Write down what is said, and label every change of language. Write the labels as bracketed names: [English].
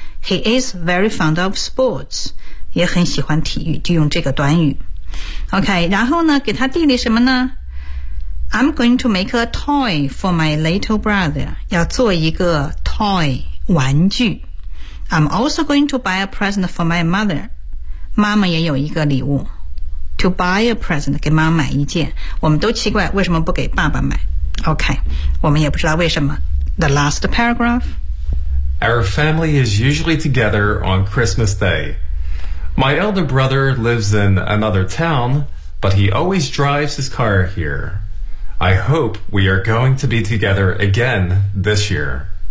[English] He is very fond of sports, [Chinese] 也很喜欢体育。就用这个短语。 [English] OK, [Chinese] 然后呢给他弟弟什么呢 [English] I'm going to make a toy for my little brother. [Chinese] 要做一个 toy, 玩具。 [English] I'm also going to buy a present for my mother. [Chinese] 妈妈也有一个礼物。 [English] To buy a present, [Chinese] 给妈妈买一件。我们都奇怪为什么不给爸爸买。OK, 我们也不知道为什么。 [English] The last paragraph. Our family is usually together on Christmas Day. My elder brother lives in another town, but he always drives his car here. I hope we are going to be together again this year.